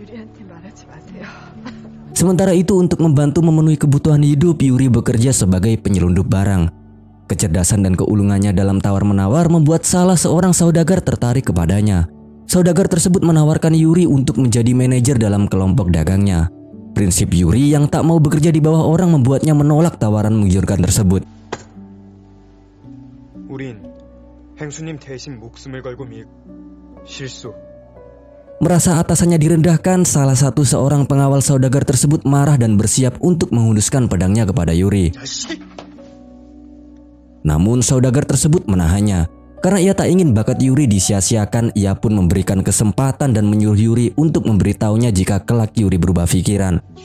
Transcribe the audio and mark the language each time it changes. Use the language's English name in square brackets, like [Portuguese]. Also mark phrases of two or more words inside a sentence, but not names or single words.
[Indonesian] Sementara itu, untuk membantu memenuhi kebutuhan hidup, Yuri bekerja sebagai penyelundup barang. Kecerdasan dan keulungannya dalam tawar-menawar membuat salah seorang saudagar tertarik kepadanya. Saudagar tersebut menawarkan Yuri untuk menjadi manajer dalam kelompok dagangnya. Prinsip Yuri yang tak mau bekerja di bawah orang membuatnya menolak tawaran menggiurkan tersebut. [Korean] 우린 행수님 대신 목숨을 걸고 실수. [Indonesian] Merasa atasannya direndahkan, salah satu seorang pengawal saudagar tersebut marah dan bersiap untuk menghunduskan pedangnya kepada Yuri. Namun saudagar tersebut menahannya. Karena ia tak ingin bakat Yuri disia-siakan, ia pun memberikan kesempatan dan menyuruh Yuri untuk memberitahunya jika kelak Yuri berubah pikiran.